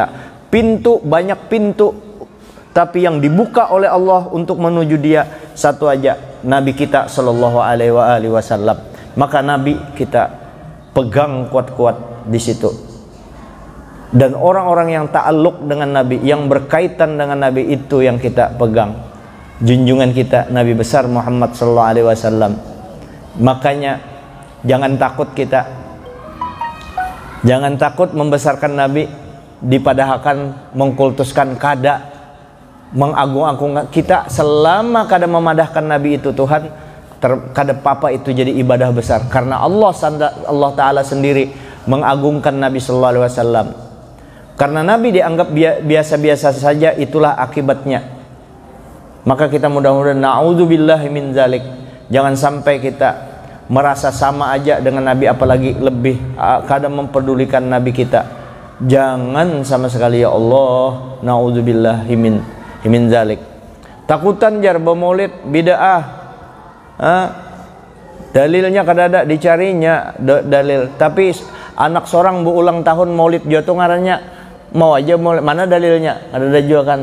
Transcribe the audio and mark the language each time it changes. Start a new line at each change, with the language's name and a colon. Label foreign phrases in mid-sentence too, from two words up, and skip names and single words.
Indonesian: Pintu, banyak pintu, tapi yang dibuka oleh Allah untuk menuju dia satu aja, Nabi kita
Arabic: sallallahu alaihi wasallam.
Indonesian: Maka Nabi kita pegang kuat-kuat di situ. Dan orang-orang yang ta'alluq dengan Nabi, yang berkaitan dengan Nabi, itu yang kita pegang. Junjungan kita Nabi besar Muhammad
Arabic: sallallahu alaihi wasallam.
Indonesian: Makanya jangan takut kita.
Banjar: Jangan takut membesarkan Nabi, dipadahkan mengkultuskan, kada mengagung-agungkan. Kita selama kada memadahkan Nabi itu Tuhan, kada apa itu jadi ibadah besar, karena Allah Ta'ala sendiri mengagungkan Nabi
Arabic: sallallahu alaihi wasallam.
Indonesian: Karena Nabi dianggap biasa-biasa saja, itulah akibatnya. Maka kita mudah-mudahan
Arabic: na'udzubillahi min zalik,
Indonesian: jangan sampai kita merasa sama aja dengan Nabi, apalagi lebih kada memperdulikan Nabi kita. Jangan sama sekali,
Arabic: ya Allah, na'udzubillahi min zalik.
Banjar: Takutan jar bermaulid bid'ah. Dalilnya kada ada, dicarinya dalil. Tapi anak seorang berulang tahun maulid jatuh ngarannya mau aja maulid, mana dalilnya?
Indonesian: Ada juga kan.